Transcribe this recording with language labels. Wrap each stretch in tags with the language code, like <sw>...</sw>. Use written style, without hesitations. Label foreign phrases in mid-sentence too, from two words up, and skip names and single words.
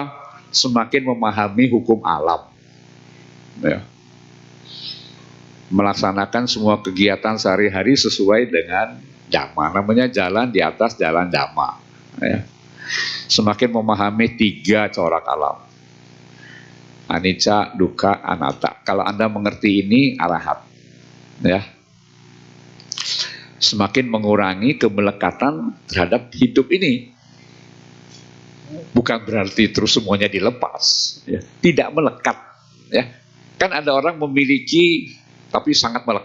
<id>Semakin memahami hukum alam, ya. Melaksanakan semua kegiatan sehari-hari sesuai dengan Dhamma. Namanya jalan di atas jalan Dhamma, ya. Semakin memahami 3 corak alam,</id> <pi>anicca, dukkha, anatta.</pi> <id>Kalau Anda mengerti ini, arahat, ya. Semakin mengurangi kemelekatan terhadap hidup ini. Bukan berarti terus semuanya dilepas, ya. Tidak melekat, ya. Kan ada orang memiliki tapi sangat melekat.</id>